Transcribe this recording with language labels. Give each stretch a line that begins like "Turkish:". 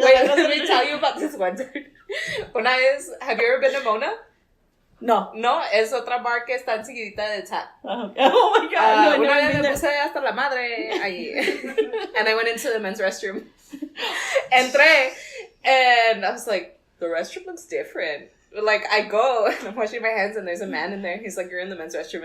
English: Wait, let me tell you about this one. Have you ever been to Mona? No.
Spanish: No, es otra bar que está enseguidita de Tap.
English: Oh my God.
Spanish: Una vez me puse hasta la madre ahí.
English: And I went into the men's restroom.
Spanish: Entré,
English: and I was like, the restroom looks different. Like, I go, and I'm washing my hands, and there's a man in there. He's like, you're in the men's restroom.